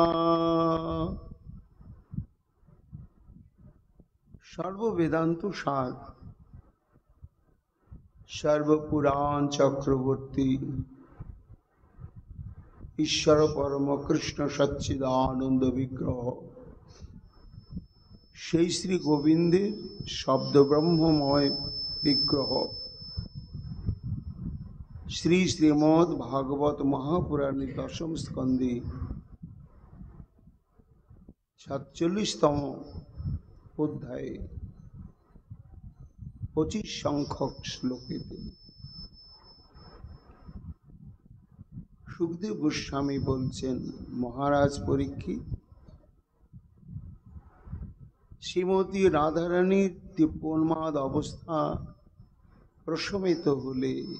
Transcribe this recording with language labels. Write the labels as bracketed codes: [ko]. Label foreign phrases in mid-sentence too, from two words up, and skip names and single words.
[sa] सर्ववेदांत सार सर्वपुराण चक्रवर्ती ईश्वर परम कृष्ण सच्चिदानंद विग्रह [bn] সেই শ্রী গোবিন্দের শব্দ ব্রহ্মময় বিগ্রহ শ্রী শ্রীমদ্ ভাগবত মহাপুরাণের দশম স্কন্ধে ৪৭তম অধ্যায়ে ২৫ সংখ্যক শ্লোকেতে সুখদেব গোস্বামী বলছেন, মহারাজ পরীক্ষিত, শ্রীমতী রাধারানীর দিব্যোন্মাদ অবস্থা প্রশমিত হলে